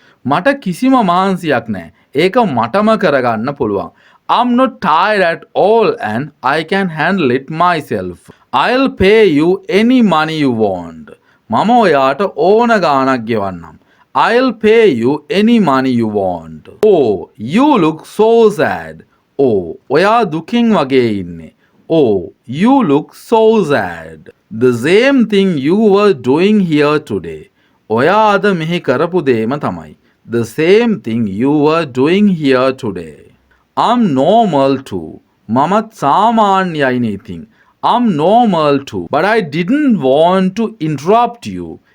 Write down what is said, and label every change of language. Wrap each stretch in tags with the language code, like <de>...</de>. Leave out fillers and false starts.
<si>මට කිසිම මහන්සියක් නැහැ. ඒක මටම කරගන්න පුළුවන්.</si> <en>I'm not tired at all and I can handle it myself. I'll pay you any money you want.</en> <si>මම ඔයාට ඕන ගාණක් ගෙවන්නම්.</si> <en>I'll pay you any money you want. Oh, you look so sad.</en> <si>Oh, ඔයා දුකින් වගේ ඉන්නේ.</si> <en>Oh, you look so sad. The same thing you were doing here today.</en> <si>ඔයා අද මෙහි කරපු දේම තමයි.</si> <en>The same thing you were doing here today. I'm normal too.</en> <si>මමත් සාමාන්‍යයි නීතින්.</si> <en>I'm normal too. But I didn't want to interrupt you.</en>